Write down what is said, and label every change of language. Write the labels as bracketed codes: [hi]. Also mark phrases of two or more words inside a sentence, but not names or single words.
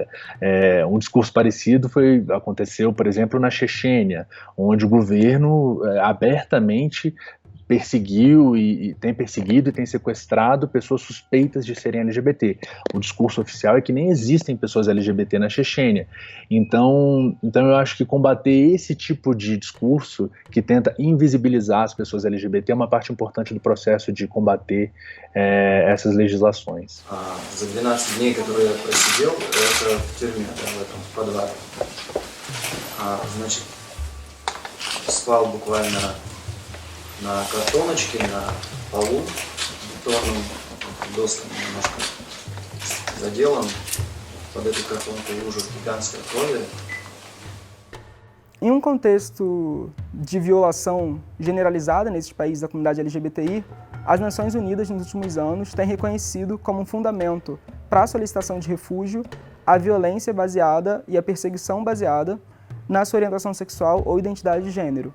[pt] Um discurso parecido aconteceu, por exemplo, na Chechênia, onde o governo abertamente perseguiu e tem perseguido e tem sequestrado pessoas suspeitas de serem LGBT. O discurso oficial é que nem existem pessoas LGBT na Chechênia. Então eu acho que combater esse tipo de discurso que tenta invisibilizar as pessoas LGBT é uma parte importante do processo de combater essas legislações. [ru] За 12 дней, которые я просидел, это в тюрьме, в этом подвале. Значит, спал буквально на картоночке, на полу, бетонным досками немножко заделан. Под этой картонкой лужа гигантской крови. [pt] Em um contexto de violação generalizada nesses países da comunidade LGBTI, as Nações Unidas nos últimos anos têm reconhecido como um fundamento para a solicitação de refúgio a violência baseada e a perseguição baseada na sua orientação sexual ou identidade de gênero.